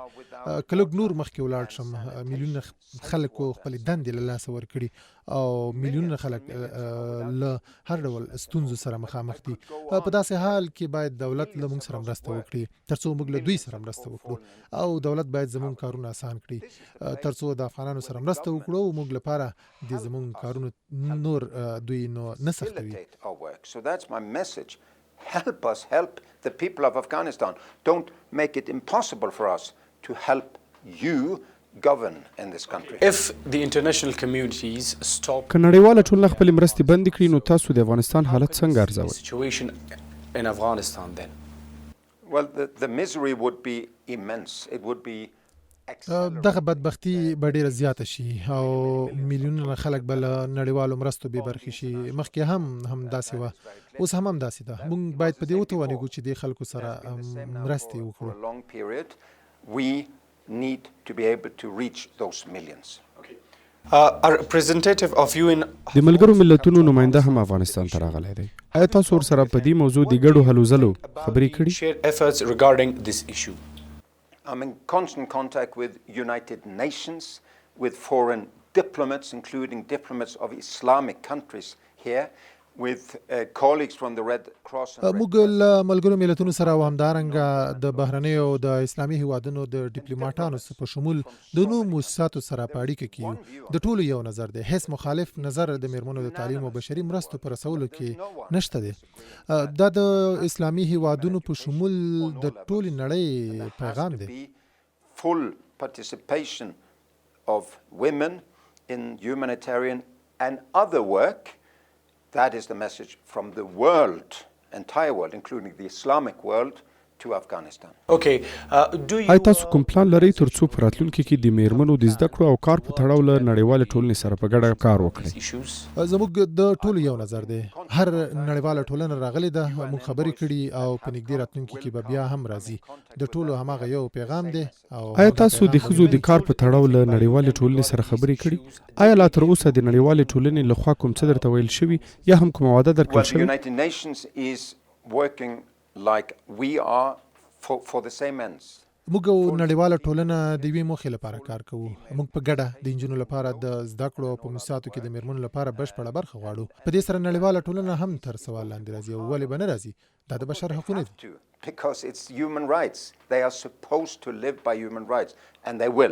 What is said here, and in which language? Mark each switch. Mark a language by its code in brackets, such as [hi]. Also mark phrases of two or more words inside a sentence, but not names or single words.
[ps] کله نور مخکې ولاړ شم، میلیونه خلکو خپل دندې له لاسه ورکړي او میلیونه خلک له هر ډول ستونزو سره مخامخ دي. په داسې حال کې باید دولت له موږ سره مرسته وکړي ترڅو موږ له دوی سره مرسته وکړو او دولت باید زموږ کارونه آسان کړي ترڅو د افغانانو سره مرسته وکړو او موږ لپاره د زموږ کارونه نور دوی نه سختوي. [en] So that's my message. Help us help the people of Afghanistan. Don't make it impossible for us to help you govern in this country. If the international communities stop [ps] که نړیواله ټولنه خپلې مرستې بندې کړي نو تاسو د افغانستان حالت څنګه [en] the [ps] ارزوئ؟ [en] situation in Afghanistan then? Well, the misery would be immense. It would be [ps] دغه بدبختی به ډیره زیاته شي او میلیونونه خلک به له نړیوالو مرستو بې برخې شي. مخکې هم داسې وه، اوس هم داسې ده. موږ باید په دې وتوانیږو چې د خلکو سره مرستې وکړو. [en] for a long period. We need to be able to reach those millions. A representative of UN [ps] د ملګرو ملتونو نماینده هم افغانستان ته راغلی دی. آیا تاسو ورسره په دې موضوع د ګډو هلو ځلو خبرې کړي؟ [en] shared efforts regarding this issue. I'm in constant contact with United Nations, with foreign diplomats, including diplomats of Islamic countries here. with colleagues from the Red Cross and Red [ps] موږ له ملګرو ملتونو سره او همدارنګه د بهرنیو او د اسلامي هیوادونو د ډیپلوماټانو په شمول د نورو مؤسساتو سره په اړیکه کې یو د ټولو یو نظر دی هیڅ مخالف نظر د میرمنو د تعلیم او بشري مرستو پر رسولو کې نشته دی دا د اسلامي هیوادونو په شمول د ټولې نړۍ پیغام دی [en] full participation of women in humanitarian and other work. That is the message from the world, entire world, including the Islamic world, to Afghanistan. Okay, do you [ps] تاسو کوم پلان لرئ ترڅو په راتلونکي کې د میرمنو د زده کړو او کار په تړاو له نړیوالې ټولنې سره په ګډه کار وکړئ؟ زموږ د ټولو یو نظر دی هر نړیواله ټولنه راغلې ده موږ خبرې کړي او په نږدې راتلونکي کې به بیا هم راځي د ټولو هماغه یو پیغام دی او آیا تاسو د ښځو د کار په تړاو له نړیوالې ټولنې سره خبرې کړي؟ آیا لا تر اوسه د نړیوالې ټولنې لخوا کوم څه درته ویل شوي یا هم کومه وعده درکړل [en] The [ps] شوې؟ [en] United Nations is working like we are for the same ends. [ps] موږ نړیواله ټولنه د یوې موخې لپاره کار کوو موږ په ګډه د انجونو لپاره د زده کړو په موسساتو کې د میرمنو لپاره بشپړه برخه غواړو په دې سره نړیواله ټولنه هم تر سوال لاندې راځي او ولې به نه راځي دا د بشر حقونه دي [en] Because it's human rights. They are supposed to live by human rights, and they will.